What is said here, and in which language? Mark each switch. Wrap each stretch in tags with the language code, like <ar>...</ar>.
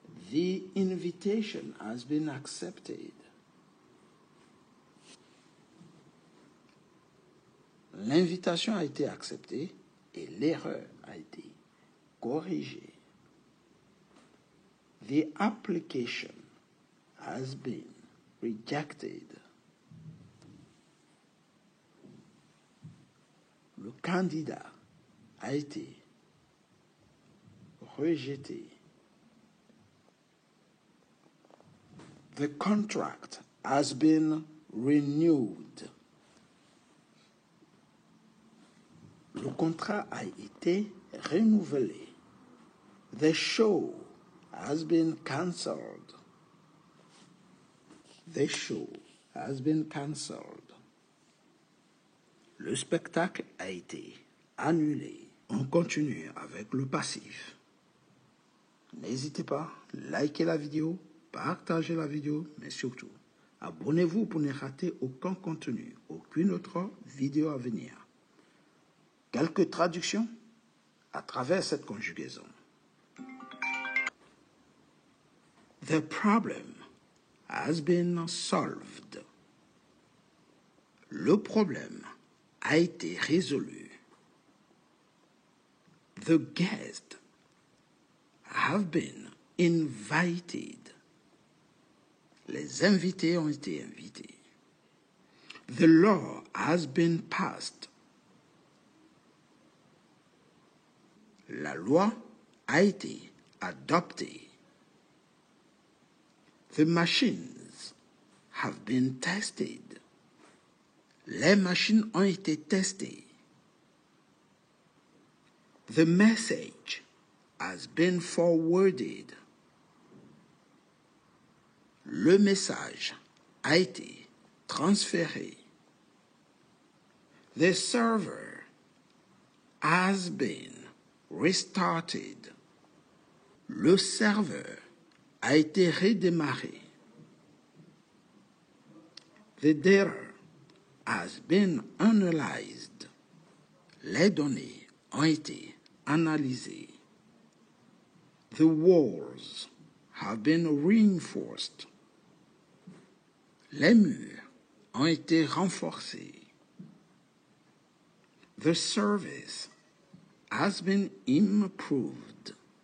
<en>The invitation has been accepted.</en> <fr>L'invitation a été acceptée et l'erreur a été corrigée.</fr> <en>The application has been rejected.</en> <fr>Le candidat a été rejeté.</fr> <en>The contract has been renewed.</en> <fr>Le contrat a été renouvelé.</fr> <en>The show has been cancelled. The show has been cancelled.</en> <fr>Le spectacle a été annulé. On continue avec le passif. N'hésitez pas, likez la vidéo, partagez la vidéo, mais surtout, abonnez-vous pour ne rater aucun contenu, aucune autre vidéo à venir. Quelques traductions à travers cette conjugaison.</fr> <en>The problem has been solved.</en> <fr>Le problème a été résolu.</fr> <en>The guests have been invited.</en> <fr>Les invités ont été invités.</fr> <en>The law has been passed.</en> <fr>La loi a été adoptée.</fr> <en>The machines have been tested.</en> <fr>Les machines ont été testées.</fr> <en>The message has been forwarded.</en> <fr>Le message a été transféré.</fr> <en>The server has been restarted.</en> <fr>Le serveur a été redémarré.</fr> <en>The data has been analyzed.</en> <fr>Les données ont été analysées.</fr> <en>The walls have been reinforced.</en> <fr>Les murs ont été renforcés.</fr> <en>The service has been improved.</en>